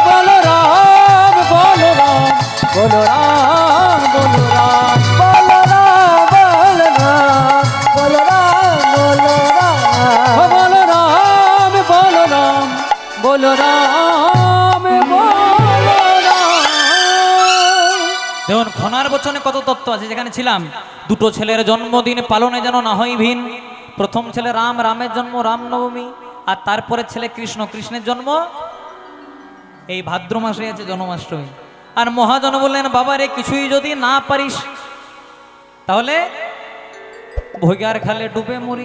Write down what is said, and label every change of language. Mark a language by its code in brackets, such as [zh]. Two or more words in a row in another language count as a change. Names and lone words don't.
[hi] बोलो राम बोलो राम बोलो राम बोलो राम बोलो राम बोलो राम बोलो राम बोलो राम बोलो राम बोलो राम बोलो राम। [bn] দেখুন খনার বচনে কত তত্ত্ব আছে। যেখানে ছিলাম দুটো ছেলের জন্মদিন পালনে যেন না হয় ভিন। প্রথম ছেলে রাম, রামের জন্ম রামনবমী, আর তারপরে ছেলে কৃষ্ণ, কৃষ্ণের জন্ম এই ভাদ্র মাসে আছে জন্মাষ্টমী। আর মহাজন বললেন বাবা রে কিছুই যদি না পারিস তাহলে ভোগার খালে ডুবে মরিস।